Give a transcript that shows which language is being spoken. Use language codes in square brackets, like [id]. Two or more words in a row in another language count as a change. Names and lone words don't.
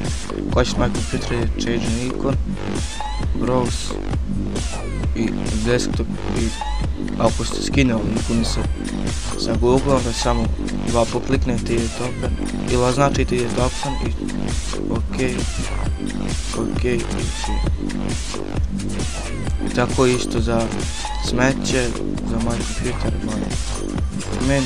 [bs] Ako hoćete moj kompjuter, [en] change an icon, browse i desktop. [bs] I ako ste skinuli ikonice sa Google, onda samo dva put kliknete i idete open ili označite i idete open i ok. I tako isto za smeće, za moj kompjuter, moj dokument.